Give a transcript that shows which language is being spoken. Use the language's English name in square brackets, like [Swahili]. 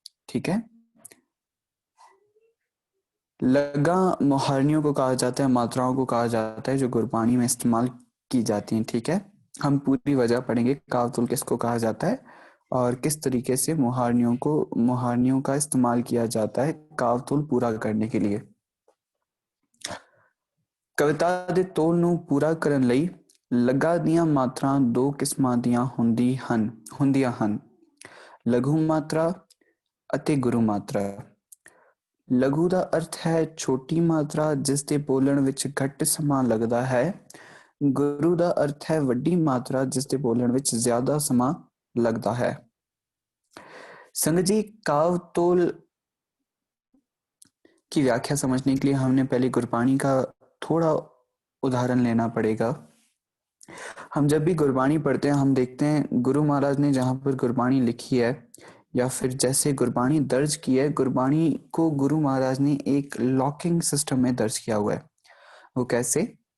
[Hindi] ठीक है, लगा मुहारनियों को कहा जाता है, मात्राओं को कहा जाता है जो गुरबाणी में इस्तेमाल की जाती हैं। ठीक है, हम पूरी वजह पढ़ेंगे कावतुल किसको कहा जाता है और किस तरीके से मुहारनियों का इस्तेमाल किया जाता है कावतुल पूरा करने के लिए। [Punjabi] कविता ਦੇ ਤੋਲ ਨੂੰ ਪੂਰਾ ਕਰਨ ਲਈ ਲਗਾ ਦੀਆਂ ਮਾਤਰਾ ਦੋ ਕਿਸਮਾਂ ਦੀਆਂ ਹੁੰਦੀਆਂ ਹਨ, ਲਘੂ ਮਾਤਰਾ ਅਤੇ ਗੁਰੂ ਮਾਤਰਾ। ਲਘੂ ਦਾ ਅਰਥ ਹੈ ਛੋਟੀ ਮਾਤਰਾ ਜਿਸ ਦੇ ਬੋਲਣ ਵਿੱਚ ਘੱਟ ਸਮਾਂ ਲੱਗਦਾ ਹੈ। ਗੁਰੂ ਦਾ ਅਰਥ ਹੈ ਵੱਡੀ ਮਾਤਰਾ ਜਿਸ ਦੇ ਬੋਲਣ ਵਿੱਚ ਜ਼ਿਆਦਾ ਸਮਾਂ [Hindi] लगता है। संगत जी, काव तोल की व्याख्या समझने के लिए हमने पहले गुरबाणी का थोड़ा उदाहरण लेना पड़ेगा। हम जब भी गुरबाणी पढ़ते हैं हम देखते हैं गुरु महाराज ने जहाँ पर गुरबाणी लिखी है या फिर जैसे गुरबाणी दर्ज की है, गुरबाणी को गुरु महाराज ने एक लॉकिंग सिस्टम में दर्ज किया हुआ है। वो कैसे?